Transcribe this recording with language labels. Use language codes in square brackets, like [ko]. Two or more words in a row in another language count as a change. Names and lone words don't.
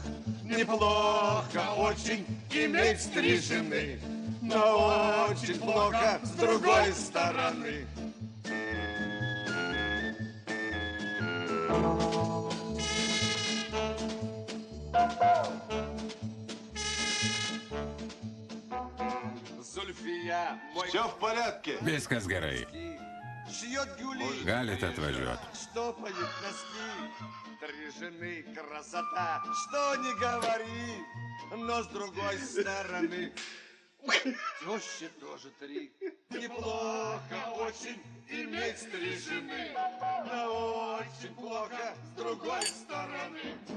[ru] Неплохо очень иметь 3 жены, но очень плохо с другой стороны. Зульфия, Все в порядке. [lt] Viskas gerai. [ru] шьет гюли, [lt] Galite atvažiuoti. [ru] штопает носки. 3 жены, красота, что не говори. Но с другой стороны, тещи тоже 3. Неплохо очень иметь 3 жены, но очень плохо с другой стороны.